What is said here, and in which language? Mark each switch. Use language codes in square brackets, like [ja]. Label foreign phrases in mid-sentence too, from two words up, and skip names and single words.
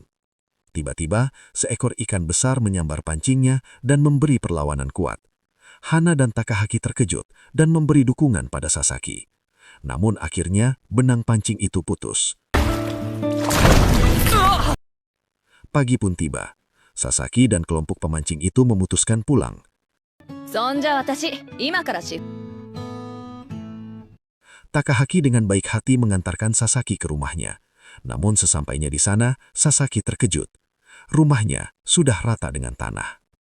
[id] Tiba-tiba, seekor ikan besar menyambar pancingnya dan memberi perlawanan kuat. Hana dan Takahaki terkejut dan memberi dukungan pada Sasaki. Namun akhirnya, benang pancing itu putus. Pagi pun tiba. Sasaki dan kelompok pemancing itu memutuskan pulang. [ja] そんじゃ私、今からし。 [id] Takahaki dengan baik hati mengantarkan Sasaki ke rumahnya. Namun sesampainya di sana, Sasaki terkejut. Rumahnya sudah rata dengan tanah.